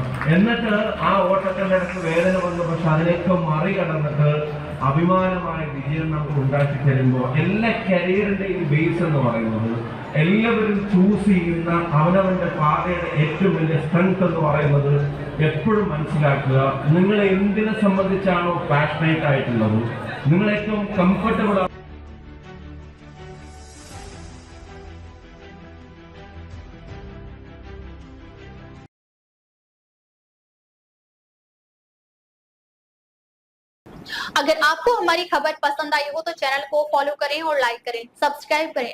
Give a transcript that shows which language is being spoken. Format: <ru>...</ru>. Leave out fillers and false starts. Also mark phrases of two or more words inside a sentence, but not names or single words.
<ml>എന്നിട്ട് ആ ഓട്ടത്തിന്റെ ഇടയ്ക്ക് വേദന വന്നു. പക്ഷെ അതിനൊക്കെ മറികടന്നിട്ട് അഭിമാനമായ വിജയം നമുക്ക് ഉണ്ടാക്കി തരുമ്പോൾ എല്ലാ കരിയറിന്റെയും ബേസ് എന്ന് പറയുന്നത് എല്ലാവരും ചൂസ് ചെയ്യുന്ന അവനവന്റെ പാതയുടെ ഏറ്റവും വലിയ സ്ട്രെങ്ത് എന്ന് പറയുന്നത് എപ്പോഴും മനസ്സിലാക്കുക. നിങ്ങൾ എന്തിനെ സംബന്ധിച്ചാണോ പാഷനേറ്റ് ആയിട്ടുള്ളത്, നിങ്ങൾ ഏറ്റവും കംഫർട്ടബിൾ</ml> <hi>अगर आपको हमारी खबर पसंद आई हो तो चैनल को फॉलो करें और लाइक करें, सब्सक्राइब करें।</hi>